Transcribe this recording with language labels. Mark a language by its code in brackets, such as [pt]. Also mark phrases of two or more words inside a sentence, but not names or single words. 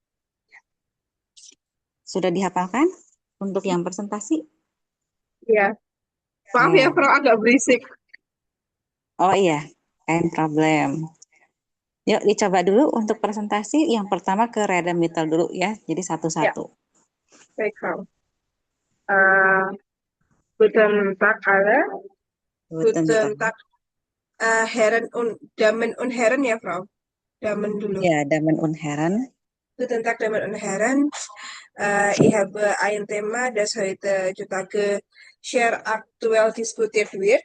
[id] Sudah dihafalkan untuk yang presentasi? ya. Maaf ya, Eh, Frau, agak berisik. oh iya, [de] kain problem. [id] Yuk dicoba dulu untuk presentasi. Yang pertama ke Reda Mittel dulu ya, jadi Ya, satu-satu. baik, [de] Frau. Guten Tag alle. Guten Tag. Guten Tag, Herren und Damen und Herren ya, Frau. [id] Damen dulu. [de] Ja, Damen und Herren. Guten Tag, Damen und Herren. Ich habe ein Thema, das heute zutage sehr aktuell diskutiert wird.